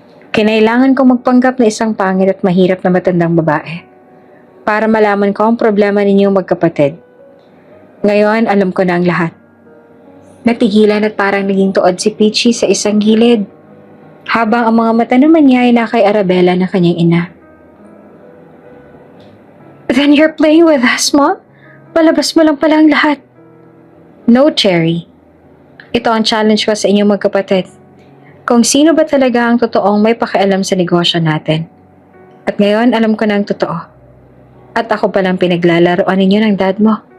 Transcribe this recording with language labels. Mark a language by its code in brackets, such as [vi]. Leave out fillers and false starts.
[tl] Kinailangan kong magpanggap na isang pangit at mahirap na matandang babae para malaman ko ang problema ninyong magkapatid. Ngayon, alam ko na ang lahat. Natigilan at parang naging tuod si Peachy sa isang gilid, habang ang mga mata naman niya ay na kay Arabella na kanyang ina. [en] Then you're playing with us, Mom? [tl] Palabas mo lang pala ang lahat. No, Cherry. Ito ang challenge ko sa inyong magkapatid. Kung sino ba talaga ang totoong may pakialam sa negosyo natin. At ngayon, alam ko na ang totoo. At ako palang pinaglalaroan ninyo ng dad mo.